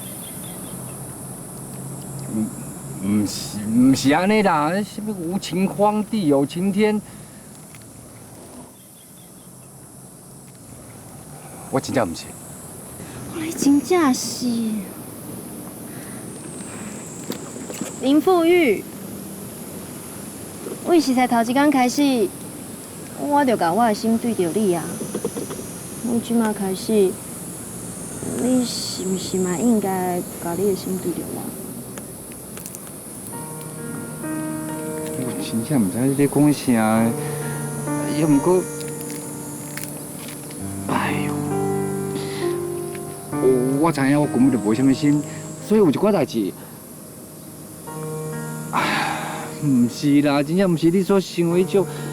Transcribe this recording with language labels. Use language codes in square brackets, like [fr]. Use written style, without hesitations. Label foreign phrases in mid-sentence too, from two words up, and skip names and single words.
[nan] 唔是安尼啦，什么无情荒地有晴天，我真正唔是。你真正是林富玉。我是才头一天开始，我就甲我的心对着你啊。我即马开始，你是毋是嘛应该甲你的心对着我？我真正唔知你咧讲啥，又毋过，哎呦，我知影我根本就无啥物心，所以有一寡代志，唔是啦，真正唔是你所想的迄种。